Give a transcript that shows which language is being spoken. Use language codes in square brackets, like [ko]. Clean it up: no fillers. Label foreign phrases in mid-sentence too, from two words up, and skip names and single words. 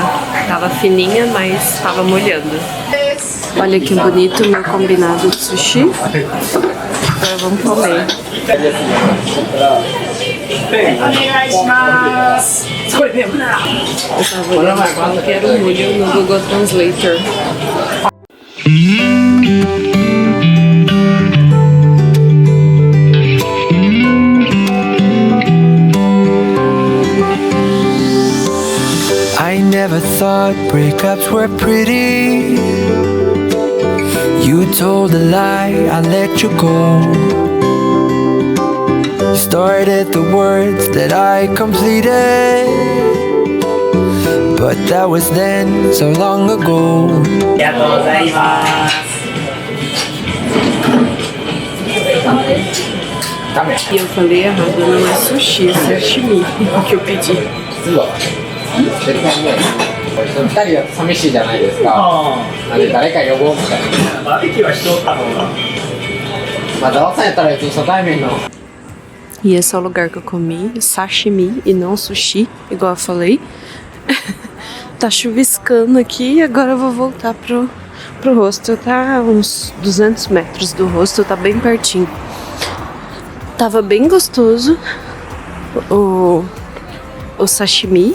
[pt] Tava fininha, mas tava molhando. Olha que bonito o meu combinado de sushi. Agora vamos comer. Eu tava olhando qual que era o molho no Google Translator. [en] I never thought breakups were pretty. You told a lie, I let you go. You started the words that I completed, but that was then, so long ago. [pt] E eu falei errado, não é sushi, é sashimi que eu pedi. [ja] 2 人は寂しいじゃないですか。なんで誰か呼ぼうみたいな。バーベキューはしとった方が。まあザワさんやったら別に初対面の。 [pt] E esse é o lugar que eu comi sashimi e não sushi, igual eu falei. Tá chuviscando aqui e agora eu vou voltar pro hostel. Tá uns 200 metros do hostel, tá bem pertinho. Tava bem gostoso o sashimi.